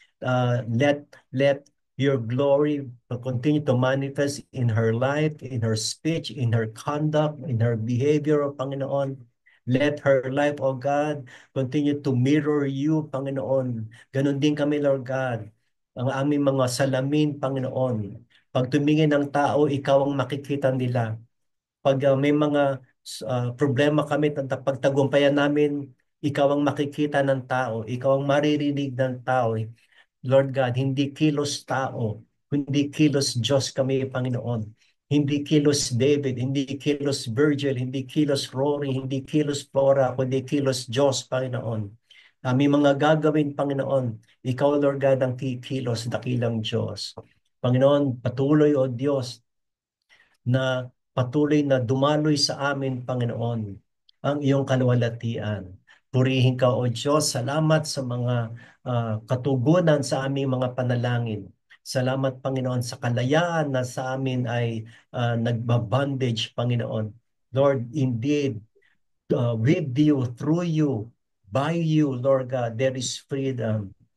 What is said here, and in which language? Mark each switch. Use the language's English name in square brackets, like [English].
[English] Let your glory continue to manifest in her life, in her speech, in her conduct, in her behavior, Panginoon. Let her life, oh God, continue to mirror you, Panginoon. [Filipino] Ganon din kami, [English] Lord God. [Filipino] ang aming mga salamin, Panginoon. Pag tumingin ng tao, ikaw ang makikita nila. Pag may mga problema kami, pagtagumpayan namin, ikaw ang makikita ng tao, ikaw ang maririnig ng tao. Lord God, hindi kilos tao, hindi kilos Diyos kami, Panginoon. Hindi kilos David, hindi kilos Virgil, hindi kilos Rory, hindi kilos Flora, kundi kilos Diyos, Panginoon. May mga gagawin, Panginoon. Ikaw, Lord God, ang kikilos, dakilang Diyos. Panginoon, patuloy, O Diyos, na patuloy na dumaloy sa amin, Panginoon, ang iyong kaluwalhatian. Purihin ka, O Diyos. Salamat sa mga katugunan sa aming mga panalangin. Salamat, Panginoon, sa kalayaan na sa amin ay nagbabandage, Panginoon. [English] Lord, indeed, with you, through you, by you, Lord God, there is freedom.